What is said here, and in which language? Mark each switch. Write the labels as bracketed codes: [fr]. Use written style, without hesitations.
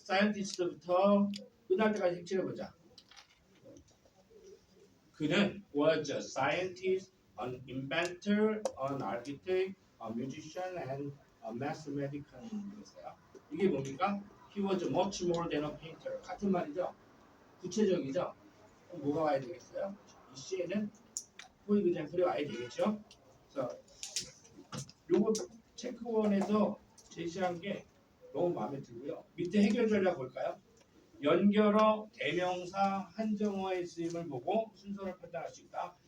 [ko] scientist부터 끝날 때까지 칠해보자. 그는 [en] was a scientist, an inventor, an architect, a musician, and a mathematician. [ko] 이게 뭡니까? [en] He was much more than a painter. [ko] 같은 말이죠. 구체적이죠. 그럼 뭐가 와야 되겠어요? 이 C에는 포이그젠플이 와야 되겠죠. 그래서 요거 체크원에서 제시한 게 너무 마음에 들고요. 밑에 해결 전략 볼까요? 연결어, 대명사, 한정어의 쓰임을 보고 순서를 판단할 수 있다.